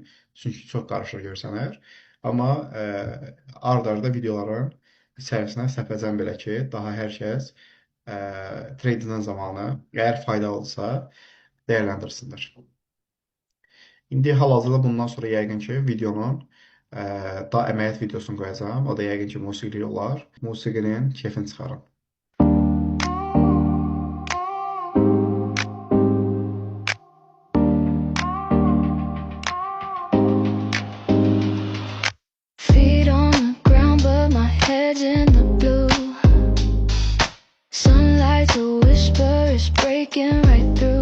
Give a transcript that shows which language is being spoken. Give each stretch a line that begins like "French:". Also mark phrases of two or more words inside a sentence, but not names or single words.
Azerbaijani: Çünki çox qarışıq görsənər. Amma ard-arda videoların içərisinə səpəcəm belə ki, daha hər kəs tradingdən zamanı əgər faydalı olsa dəyərləndirsinlər. İndi hal-hazırda bundan sonra yəqin ki, videonun daha əməliyyat videosunu qoyacağam. O da yəqin ki, musiqili olar. Musiqinin keyfini çıxarın.
English: Feet on the ground, but my head's in the blue. Sunlight's a whisper, it's breaking right through.